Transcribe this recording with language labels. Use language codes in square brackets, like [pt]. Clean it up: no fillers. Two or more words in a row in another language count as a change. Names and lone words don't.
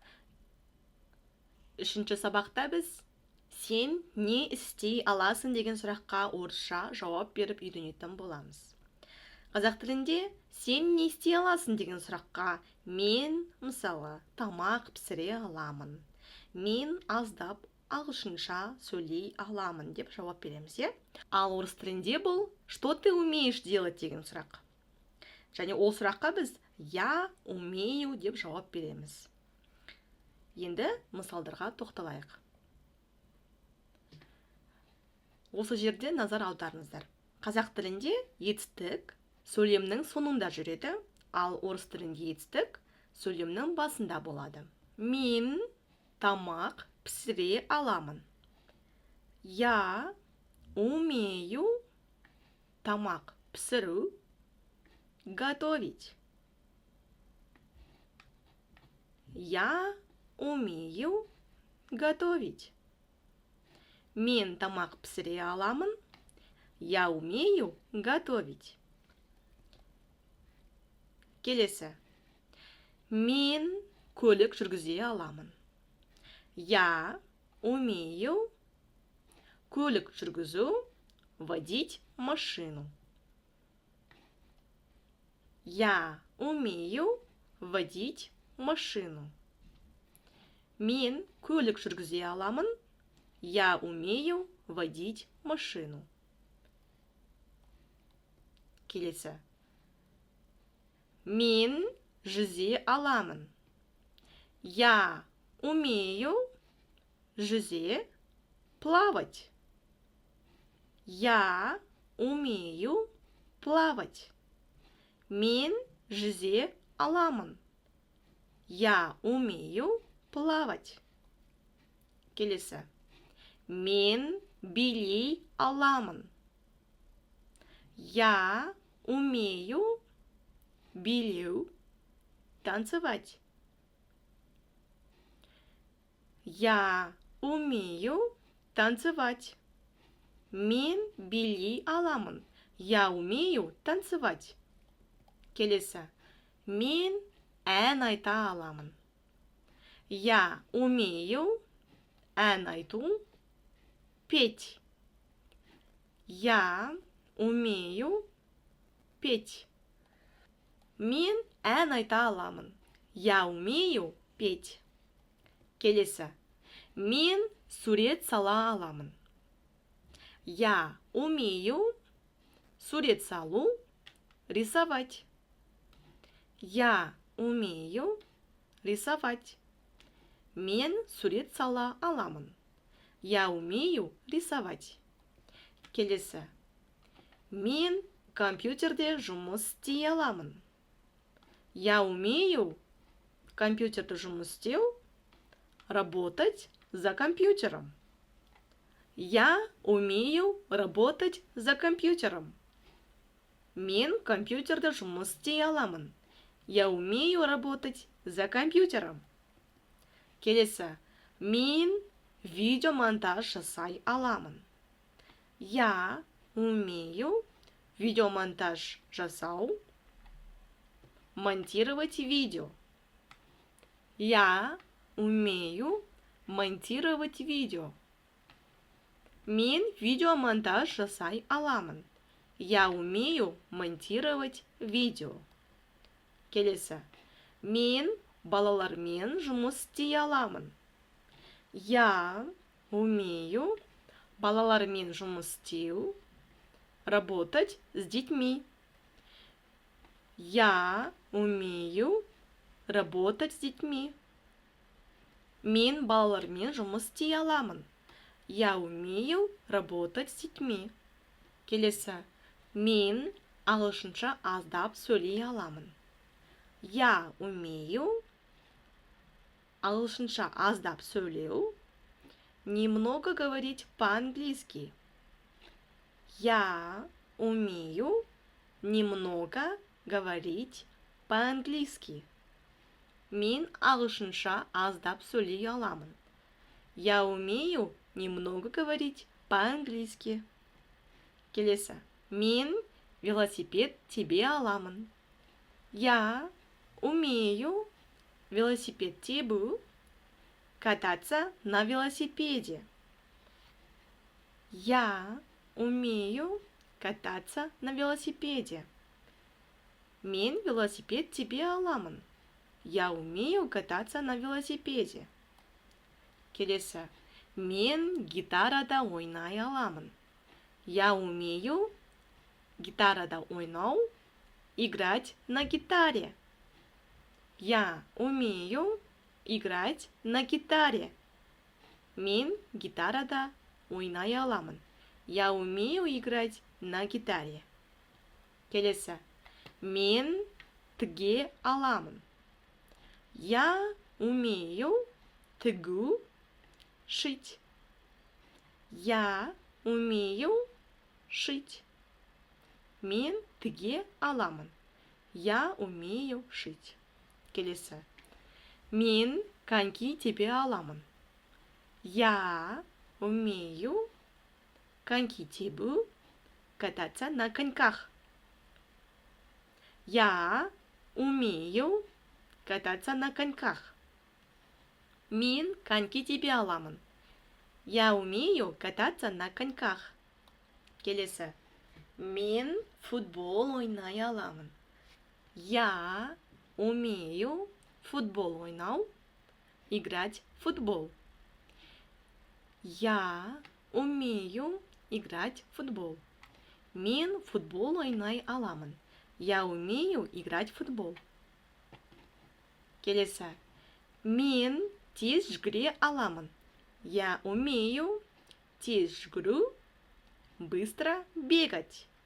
[kk] Үшінші сабақта біз сен не істей аласың деген сұраққа орысша жауап беріп үйренетін боламыз. Қазақ тілінде сен не істей аласың деген сұраққа мен, мысалы, тамақ пісіре аламын. Мен аздап ағылшынша сөйлей аламын деп жауап береміз, е? Ал орыс тілінде бұл [ru] что ты умеешь делать [kk] деген сұрақ. Және ол сұраққа біз [ru] я умею [kk] деп жауап береміз. Енді мысалдарға тоқталайық. Осы жерде назар аударыңыздар. Қазақ тілінде етістік сөйлемнің соңында жүреді, ал орыс тілінде етістік сөйлемнің басында болады. Мен тамақ пісіре аламын. [ru] Я умею [kk] тамақ пісіру, [ru] готовить. Я умею готовить. [kk] Мен тамақ пісіре аламын. [ru] Я умею готовить. [kk] Келесі. Мен көлік жүргізе аламын. [ru] Я умею [kk] көлік жүргізу, [ru] водить машину. Я умею водить машину. [kk] Мен көлік жүргізе аламын. [ru] Я умею водить машину. [kk] Келесі. Мен жүзе аламын. [ru] Я умею жүзе плавать. Я умею плавать. [kk] Мен жүзе аламын. [ru] Я умею плавать. [kk] Келесі. Мен билей аламын. [ru] Я умею билеу, танцевать. Я умею танцевать. [kk] Мен билей аламын. [ru] Я умею танцевать. [kk] Келесі. Мен ән айта аламын. [ru] Я умею [kk] ән айту, [ru] петь. Я умею петь. [kk] Мен ән айта аламын. [ru] Я умею петь. [kk] Келесі. Мен сурет сала аламын. [ru] Я умею [kk] сурет салу, [ru] рисовать. Я умею рисовать. [kk] Мен сурет сала аламын. [ru] Я умею рисовать. [kk] Келесі. Мен компьютерде жұмыс істей аламын. [ru] Я умею [kk] компьютерде жұмыс істеу, [ru] работать за компьютером. Я умею работать за компьютером. [kk] Мен компьютерде жұмыс істей аламын. [ru] Я умею работать за компьютером. [kk] Келесі. Мен видеомонтаж жасай аламын. [ru] Я умею [kk] видеомонтаж жасау, [ru] монтировать видео. Я умею монтировать видео. [kk] Мен видеомонтаж жасай аламын. [ru] Я умею монтировать видео. [kk] Келесі. Мен балалармен жұмыс істей аламын. [ru] Я умею [kk] балалармен жұмыс істеу, [ru] работать с детьми. Я умею работать с детьми. [kk] Мен балалармен жұмыс істей аламын. [ru] Я умею работать с детьми. [kk] Келесі. Мен ағылшынша аздап сөйлей аламын. [ru] Я умею [kk] ағылшынша аздап сөйлеу, [ru] немного говорить по-английски. Я умею немного говорить по-английски. [kk] Мен ағылшынша аздап сөйлей аламын. [ru] Я умею немного говорить по-английски. [kk] Келесі. Мен велосипед тебе аламын. [ru] Я умею [kk] велосипед тебу [ru] кататься на велосипеде. Я умею кататься на велосипеде. [kk] Мен велосипед тебе аламын. [ru] Я умею кататься на велосипеде. [kk] Келесі. Мен гитарада ойнай аламын. [ru] Я умею [kk] гитарада ойнау, [ru] играть на гитаре. Я умею играть на гитаре. [kk] Мен гитарада ойнай аламын. [ru] Я умею играть на гитаре. [kk] Келесі. Мен тіге аламын. [ru] Я умею тігу, шить. Я умею шить. [kk] Мен тіге аламын. [ru] Я умею шить. [kk] Келесі. Мен коньки тебе аламын. [ru] Я умею [kk] коньки тебу, [ru] кататься на коньках. Я умею кататься на коньках. [kk] Мен коньки тебе аламын. [ru] Я умею кататься на коньках. [kk] Келесі. Мен футбол ойнай аламын. [ru] Я умею [kk] футбол ойнау, [ru] играть в футбол. Я умею играть в футбол. [kk] Мен футбол ойнай аламын. [ru] Я умею играть в футбол. Келесі. [kk] Мен тез жүгіре аламын. [ru] Я умею [kk] тез жүгіру, [ru] быстро бегать.